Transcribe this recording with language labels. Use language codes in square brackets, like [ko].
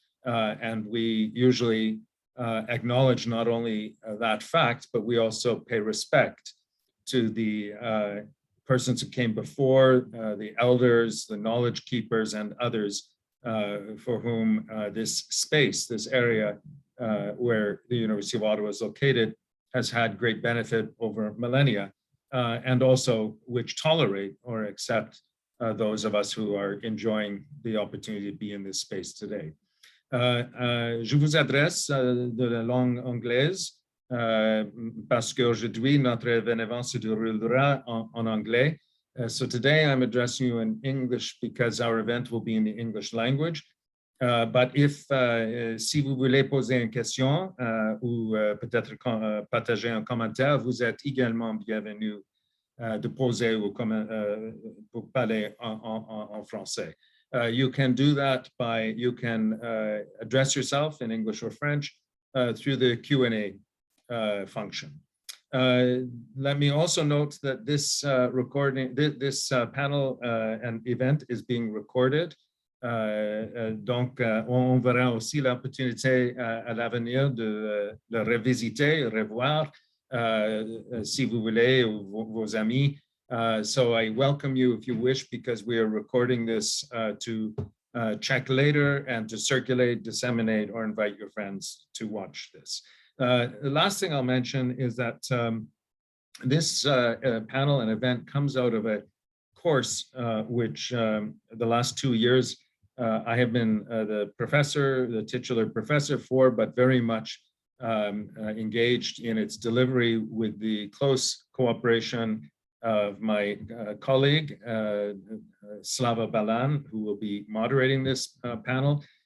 [en] And we usually acknowledge not only that fact, but we also pay respect to the persons who came before, the elders, the knowledge keepers, and others for whom this space, this area where the University of Ottawa is located, has had great benefit over millennia. And also which tolerate or accept those of us who are enjoying the opportunity to be in this space today. [fr] Je vous adresse de la langue anglaise parce qu'aujourd'hui notre événement se déroulera en anglais. [en] So today I'm addressing you in English because our event will be in the English language. But if, [fr] si vous voulez poser une question ou peut-être partager un commentaire, vous êtes également bienvenue de poser ou pour parler en français. [en] You can do that by, you can address yourself in English or French through the Q&A function. Let me also note that this recording, this panel and event is being recorded. [fr] Donc, on verra aussi l'opportunité à l'avenir de le revisiter, revoir, si vous voulez, ou vos amis. [en] So I welcome you if you wish, because we are recording this to check later and to circulate, disseminate, or invite your friends to watch this. The last thing I'll mention is that this panel and event comes out of a course which the last 2 years I have been the professor, the titular professor for, but very much engaged in its delivery with the close cooperation of my colleague, Slava Balan, who will be moderating this panel.